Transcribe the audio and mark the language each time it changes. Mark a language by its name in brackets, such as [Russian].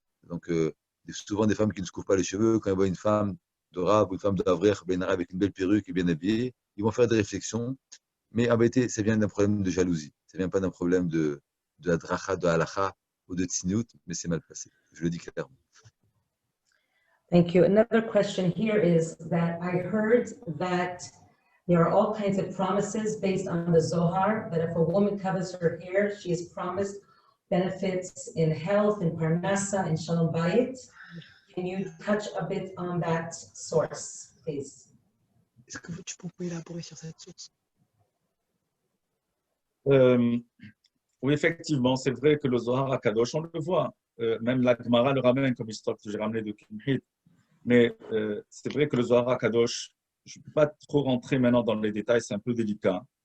[French] Donc, souvent des femmes qui ne se couvrent pas les cheveux, quand elles voient une femme de Rav ou une femme d'Avrer, avec une belle perruque et bien habillée, ils vont faire des réflexions. Mais en vérité, ça vient d'un problème de jalousie. Ça ne vient pas d'un problème de dracha, de halacha ou de tzinout, mais c'est mal placé. Je le dis clairement. [English] Thank you. Another question here is that I heard that there are all kinds of promises based on the Zohar, that if a woman covers her hair, she is promised benefits in health, in parnasa, in shalom bayit. Can you touch a bit on that source, please? [French] Est-ce que tu peux élaborer sur cette source? Oui, effectivement, c'est vrai que le Zohar HaKadosh, on le voit. Même la Gemara le ramène comme histoire que j'ai ramené de Kimhit. Mais c'est vrai que le Zohar HaKadosh, je ne peux pas trop rentrer maintenant dans les détails, c'est un peu délicat.